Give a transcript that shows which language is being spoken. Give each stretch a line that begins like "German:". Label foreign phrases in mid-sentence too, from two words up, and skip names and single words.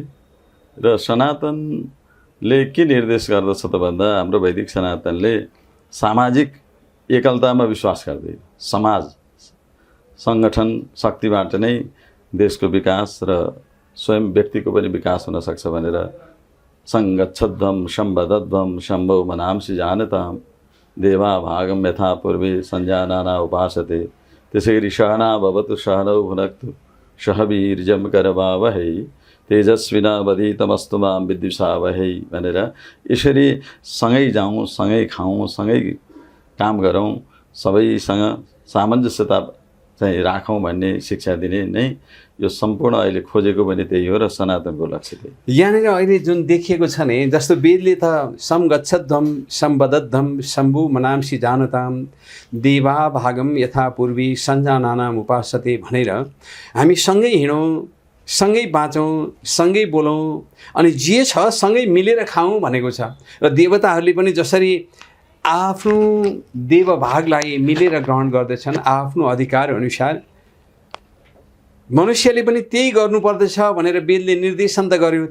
Nepali: र सनातनले के निर्देश गर्दछ त भन्दा, हाम्रो वैदिक सनातनले सामाजिक एकलतामा विश्वास गर्दै समाज सङ्गठन शक्तिबाट नै देशको विकास र स्वयं व्यक्तिको पनि विकास हुन सक्छ भनेर
Sanskrit: सङ्गच्छध्वं सम्बद्धध्वं शम्भो मनांसि जानतां देवा भागम यथा पूर्वे संजानाना उपासते।
Nepali: त्यसै गरी
Sanskrit: सहना भवतु सहनौ भुनक्तु सह वीर्यं करवावहै तेजस्विनावधीतमस्तु मां विद्विषावहै
Nepali: भनेर यसरी सँगै जाउँ, सँगै खाउँ, सँगै काम गरौँ, सबैसँग सामञ्जस्यता चाहिँ राखौँ भन्ने शिक्षा दिने नै यो सम्पूर्ण अहिले खोजेको पनि त्यही हो र सनातनको लक्ष्य त्यही। यहाँनिर अहिले जुन देखिएको छ नि, जस्तो वेदले त
Sanskrit: समगच्छध्वं सम्बद्धध्वं शम्भु मनांसि जानतां देवा भागम यथा पूर्वी सञ्जानानाम् उपासते
Nepali: भनेर हामी सँगै हिँडौँ, सँगै बाँचौँ, सँगै बोलौँ, अनि जे छ सँगै मिलेर खाउँ भनेको छ। र देवताहरूले पनि जसरी आफ्नो देवभागलाई मिलेर ग्रहण गर्दछन् आफ्नो अधिकार अनुसार, मनुष्यले पनि त्यही गर्नुपर्दछ भनेर वेदले निर्देशन त गर्यो।